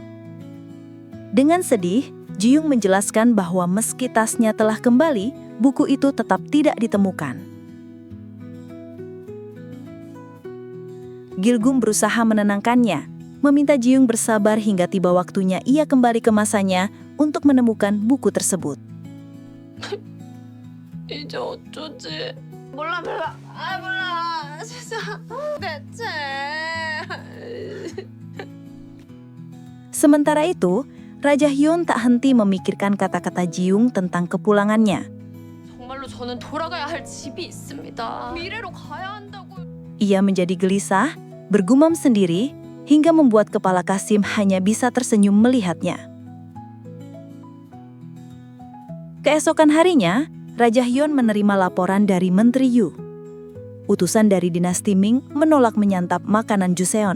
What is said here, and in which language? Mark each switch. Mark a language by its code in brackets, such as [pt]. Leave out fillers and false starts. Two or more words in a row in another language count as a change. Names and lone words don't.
[id] Dengan sedih, Ji Young menjelaskan bahwa meski tasnya telah kembali, buku itu tetap tidak ditemukan. Gilgum berusaha menenangkannya, meminta Ji Young bersabar hingga tiba waktunya ia kembali ke masanya untuk menemukan buku tersebut. [ko] 이제 어쩌지? 몰라. 진짜 대체. [id] Sementara itu, Raja Hyun tak henti memikirkan kata-kata Ji Young tentang kepulangannya. [ko] 정말로 저는 돌아가야 할 집이 있습니다. 미래로 가야 한다고. [id] Ia menjadi gelisah, bergumam sendiri, hingga membuat kepala Kasim hanya bisa tersenyum melihatnya. Keesokan harinya, Raja Hyun menerima laporan dari Menteri Yu. Utusan dari dinasti Ming menolak menyantap makanan Joseon.